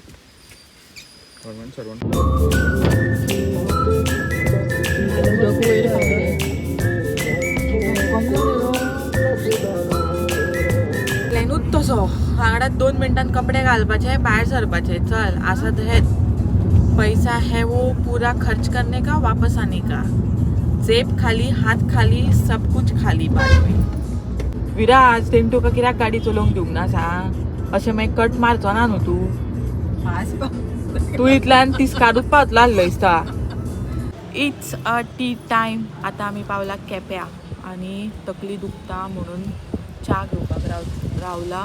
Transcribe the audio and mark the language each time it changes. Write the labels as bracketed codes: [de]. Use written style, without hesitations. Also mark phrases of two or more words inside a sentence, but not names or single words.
[en] government servant [kok] प्लॅनूच तसो. वांगडात 2 मिनटांत कपडे घालपाचे, भायर सरपाचे. चल असं हेच. [hi] पैसा है वो पूरा खर्च करने का, वापस आने का. जेब खाली, हात खाली, सब कुछ खाली बाद में. [kok] विराज, तेन तुका कित्याक गाडी चलोवंक दिवंक ना सांग? अशें मागीर कट मारचो ना न्हू तूं इतल्यान तिस्कारूच पावतलो आसलो दिसता. [en] it's a tea time. [kok] आतां आमी पावला केप्यां आनी तकली दुखता म्हणून च्या घेवपाक रावला.